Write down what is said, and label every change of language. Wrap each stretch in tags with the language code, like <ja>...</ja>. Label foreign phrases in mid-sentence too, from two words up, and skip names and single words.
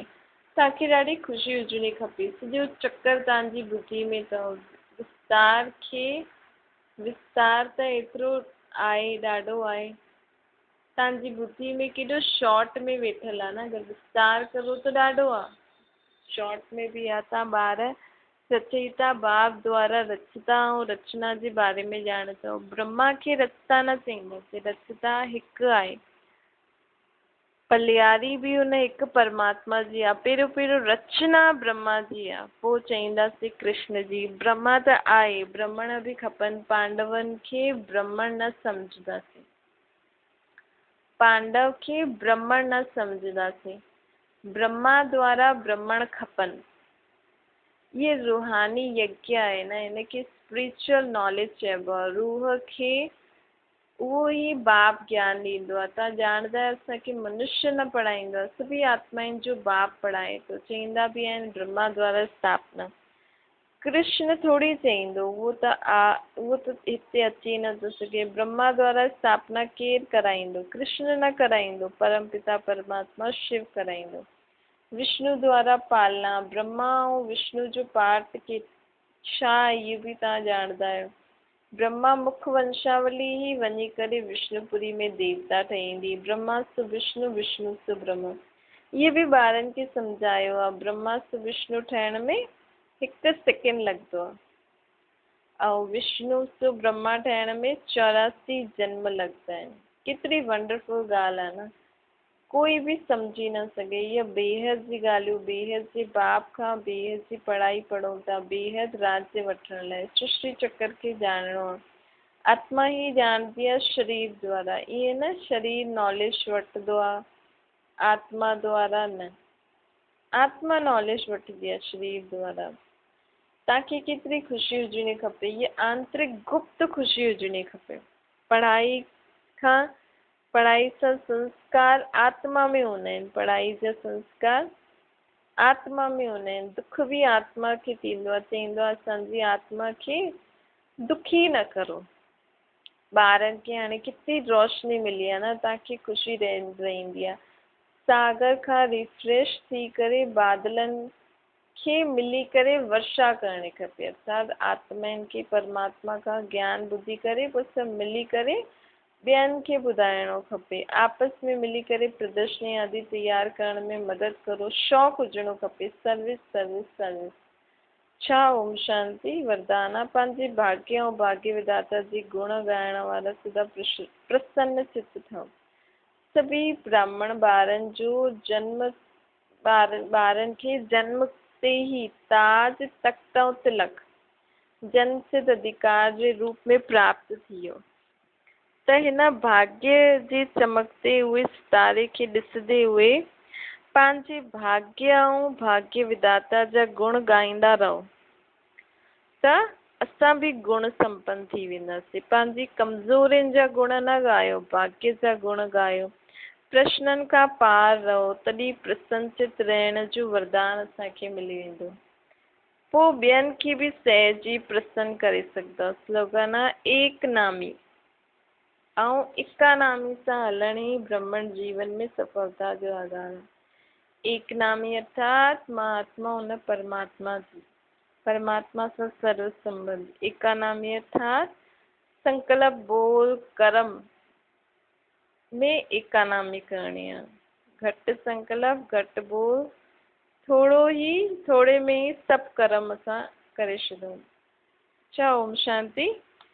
<sd>तव्हांखे ॾाढी ख़ुशी हुजणी खपे। सॼो चक्कर तव्हांजी बुद्धि में अथव। विस्तार त एतिरो आहे, ॾाढो आहे। तव्हांजी बुद्धि में केॾो शॉर्ट में वेठल आहे न। अगरि विस्तार करो त ॾाढो आहे, शॉर्ट में बि आहे। तव्हां ॿार रचयिता बाप द्वारा रचता ऐं रचना जे बारे में ॼाणंदव। ब्रह्मा खे रचता न चईंदासीं, रचता हिकु आहे। पलियारी भी उन एक परमात्मा जी आ, पहिरियों पहिरियों रचना ब्रह्मा जी आ, पोइ चईंदासीं कृष्ण जी। ब्रह्मा त आहे, ब्रह्मण भी खपनि। पांडवनि खे ब्रह्मण न सम्झंदासीं, पांडव खे ब्रह्मण न सम्झंदासीं। ब्रह्मा द्वारा ब्रह्मण खपनि। ये रूहानी यज्ञ आहे न, इनखे</sd> <en>spiritual knowledge</en> <sd>चइबो आहे। रूह खे उहो ई बाप ज्ञान ॾींदो आहे। तव्हां ॼाणंदा आहियो असांखे मनुष्य न पढ़ाईंदो आहे, सभी आत्माउनि जो बाप पढ़ाए थो। चईंदा बि आहिनि ब्रह्मा द्वारा स्थापना। कृष्ण थोड़ी चईंदो, उहो त हिते अची नथो सघे। ब्रह्मा द्वारा स्थापना केरु कराईंदो? कृष्ण न कराईंदो, परमपिता परमात्मा शिव कराईंदो। विष्णु द्वारा पालना, ब्रह्मा ऐं विष्णु जो पार्ट के छा आहे इहो बि तव्हां ॼाणंदा आहियो। ब्रह्मा मुख वंशावली ही वञी करे विष्णुपुरी में देवता ठहींदी। ब्रह्मा सु विष्णु, विष्णु सु ब्रह्मा। इहे बि ॿारनि खे सम्झायो आहे। ब्रह्मा सु विष्णु ठहिण में 1 सेकेंड लॻंदो आहे ऐं विष्णु सु ब्रह्मा ठहिण में 84 जन्म लॻंदा आहिनि। केतिरी वंडरफुल ॻाल्हि आहे न, कोई बि सम्झी न सघे। इहा बेहद जी ॻाल्हियूं, बेहद जे बाप खां बेहद जी पढ़ाई पढ़ूं था, बेहद राज्य वठण लाइ। सृष्टि चक्र खे ॼाणणो आहे। आत्मा ही ॼाणदी आहे शरीर द्वारा। ईअं न शरीर नॉलेज वठंदो आहे, आत्मा द्वारा न। आत्मा नॉलेज वठंदी आहे शरीर द्वारा। तव्हांखे केतिरी ख़ुशी हुजणी खपे, इहा आंतरिक गुप्त ख़ुशी हुजणी खपे। पढ़ाई खां, पढ़ाई सां संस्कार आत्मा में हूंदा आहिनि। पढ़ाई जा संस्कार आत्मा में हूंदा आहिनि। दुख बि आत्मा खे थींदो आहे। चईंदो आहे असांजी आत्मा खे दुखी न करो। ॿारनि खे हाणे केतिरी रोशनी मिली आहे न, तव्हांखे ख़ुशी रहंदी आहे। सागर खां रिफ्रेश थी करे बादलनि खे मिली करे वर्षा करणी खपे। अर्थात आत्माउनि खे परमात्मा खां ज्ञान ॿुधी करे पोइ सभु मिली करे ॿियनि खे ॿुधाइणो खपे। आपस में मिली करे प्रदर्शनी आदि तयारु करण में मदद करो। शौक़ु हुजणो खपे।</sd> <en>service service service.</en> <sd>छा ओम शांति वरदान आहे। पंहिंजे भाग्य ऐं भाग्य विधाता जी गुण ॻाइण वारा सदा प्रसन्न चित ठहो। सभी ब्राह्मण ॿारनि जो जन्म, ॿारनि खे जन्म ते ही ताज तख्त ऐं तिलक जन्म सिद्ध अधिकार जे रूप में प्राप्त थी वियो। त हिन भाग्य जे</sd> <hi>चमकते हुए सितारे</hi> <sd>खे ॾिसंदे हुए पंहिंजे भाग्य ऐं भाग्य विधाता जा गुण ॻाईंदा रहो त असां बि गुण संपन्न थी वेंदासीं। पंहिंजी कमज़ोरियुनि जा गुण न ॻायो, भाग्य जा गुण ॻायो। प्रश्ननि खां पार रहो, तॾहिं प्रसन्नचित रहण जो वरदान असांखे मिली वेंदो। पोइ ॿियनि खे बि सहजी प्रसन्न करे सघंदा। स्लोगन आहे एक नामी ऐं एकानामी सां हलण ई ब्रह्मण जीवन में सफलता जो आधार आहे। एक नामी अर्थात मां आत्मा हुन परमात्मा जी, परमात्मा सां सर्व संबंध। एकानामी अर्थात संकल्प बोल कर्म में एकानामी करणी आहे। घटि संकल्प, घटि बोल, थोड़े में ही सभु कर्म असां करे छॾूं। अच्छा ओम शांति।</sd>